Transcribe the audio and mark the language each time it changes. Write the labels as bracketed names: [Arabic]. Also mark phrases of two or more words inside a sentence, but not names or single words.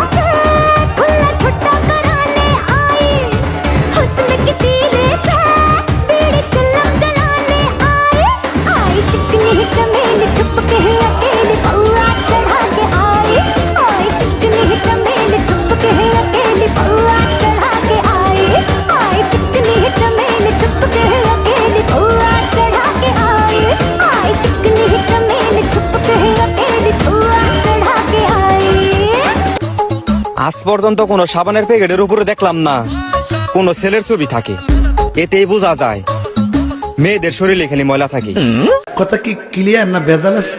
[Hindi] के खुला छुट्टा कराने आई हुस्न की तीली से बीड़ी चिल्लम जलाने आई चिकनी चमेली छुप के अकेली पौआ चढ़ा के आई चिकनी चमेली छुप के अकेली पौआ चढ़ा के आई चिकनी चमेली छुप के अकेली पौआ चढ़ा के आई चिकनी चमेली छुप के अकेली पौआ चढ़ा के आई। [Bangla] আজ পর্যন্ত কোনো সাবানের প্যাকেটের উপরে দেখলাম না কোনো ছেলের ছবি থাকে, এতেই বোঝা যায় মেয়েদের শরীরে খালি ময়লা থাকে। কথা কি ক্লিয়ার না ভেজাল আছে?